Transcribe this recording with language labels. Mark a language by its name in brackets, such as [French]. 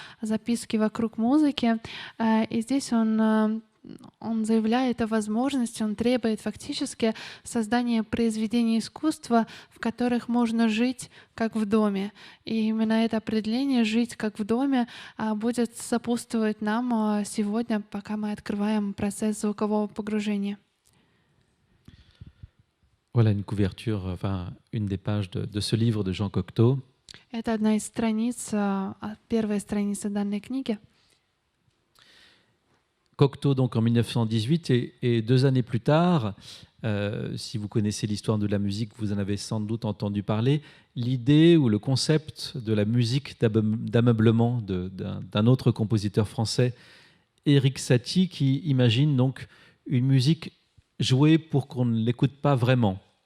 [Russian] Записки вокруг музыки». И здесь он заявляет о возможности, он требует фактически создания произведений искусства, в которых можно жить как в доме. И именно это определение «жить как в доме» будет сопутствовать нам сегодня, пока мы открываем процесс звукового погружения. [French] Voilà une couverture, enfin une des pages de ce livre de Jean Cocteau. [Russian] Это одна из страниц, первая страница данной книги. [French] Cocteau donc en 1918 et 2 années plus tard, si vous connaissez l'histoire de la musique, vous en avez sans doute entendu parler, l'idée ou le concept de la musique d'ameublement d'un autre compositeur français, Éric Satie, qui imagine donc une musique jouée pour qu'on ne l'écoute pas vraiment.